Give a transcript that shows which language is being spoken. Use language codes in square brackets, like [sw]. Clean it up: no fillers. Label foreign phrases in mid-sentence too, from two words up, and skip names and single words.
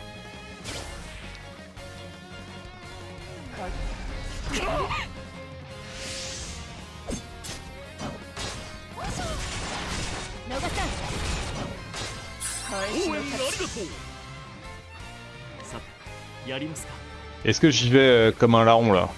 [ja] 野賀さん。応援ありがとう。さて、やりますか。 [fr] Est-ce que j'y vais comme un larron là?